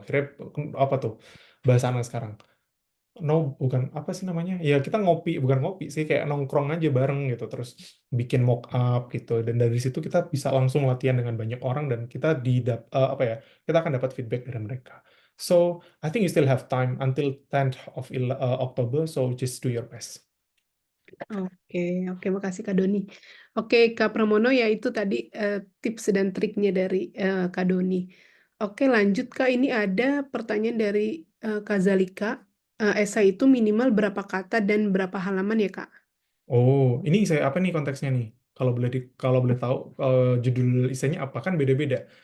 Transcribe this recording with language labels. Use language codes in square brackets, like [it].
[id] Akhirnya apa tuh bahasa anak sekarang? No, bukan apa sih namanya? Ya kita ngopi, bukan ngopi sih, kayak nongkrong aja bareng gitu, terus bikin mock up gitu. Dan dari situ kita bisa langsung latihan dengan banyak orang dan kita apa ya? Kita akan dapat feedback dari mereka. [en] So, I think you still have time until 10th of October, so just do your best. [id] Oke, oke, makasih Kak Doni. Oke, Kak Pramono, ya itu tadi tips dan triknya dari Kak Doni. Oke, lanjut Kak. Ini ada pertanyaan dari Kak Zalika. Esai itu minimal berapa kata dan berapa halaman ya Kak? Oh, ini saya apa nih konteksnya nih? Kalau boleh tahu, judul isanya apa, kan beda-beda.